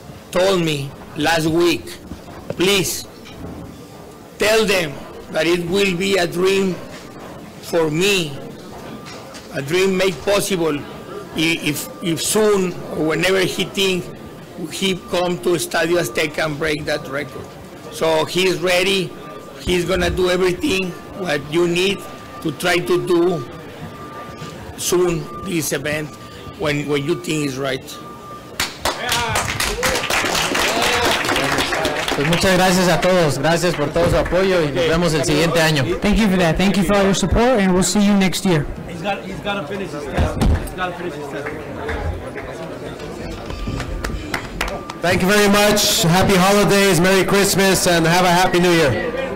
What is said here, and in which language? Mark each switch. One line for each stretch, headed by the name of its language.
English: told me last week, please tell them that it will be a dream for me, a dream made possible if soon or whenever he thinks he come to Estadio Azteca and break that record. So he's ready, he's gonna do everything what you need to try to do soon this event when you think is right.
Spanish: Pues muchas gracias a todos, gracias por todo su apoyo y nos vemos el siguiente año.
English: Thank you for that. Thank you for all your support, and we'll see you next year. He's got to finish his test. He's got to finish his test. Thank you very much. Happy holidays, Merry Christmas, and have a Happy New Year.